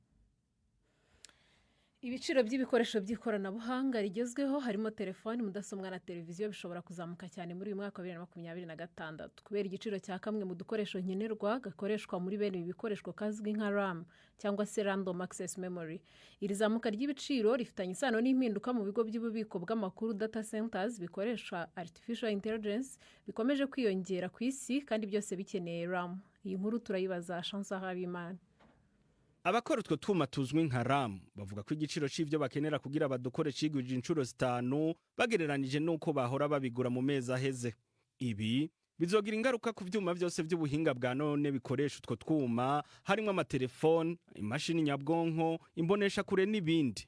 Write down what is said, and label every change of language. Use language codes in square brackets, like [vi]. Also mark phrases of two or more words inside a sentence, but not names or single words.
[rw] Ibiciro by'ibikoresho by'ikoranabuhanga rigezweho harimo telefoni, mudasobwa na televiziyo bishobora kuzamuka cyane muri uyu mwaka wa 2026 kubera igiciro cya kamwe mu dukoresho nkenerwa gakoreshwa muri bene ibi bikoresho kazwi nka RAM cyangwa se [en] Random Access Memory. [rw] Iri zamuka ry'ibiciro rifitanye isano n'impinduka mu bigo by'ububiko bw'amakuru [en] data centers [rw] bikoresha [en] artificial intelligence [rw] bikomeje kwiyongera ku isi kandi byose bikeneye RAM. [rn] Iyi nkuru turayibaza Chansa Habimana. Abakora utwo twuma tuzwi nka RAM bavuga ko igiciro c'ivyo bakenera kugira badukore cigwije inshuro 5 bagereranije nuko bahora babigura mu mezi aheze. Ibi bizogira ingaruka ku vyuma byose by'ubuhinga bwa none bikoresha utwo twuma, harimo amatelefone, imashini nyabwonko, imbonesha kure n'ibindi.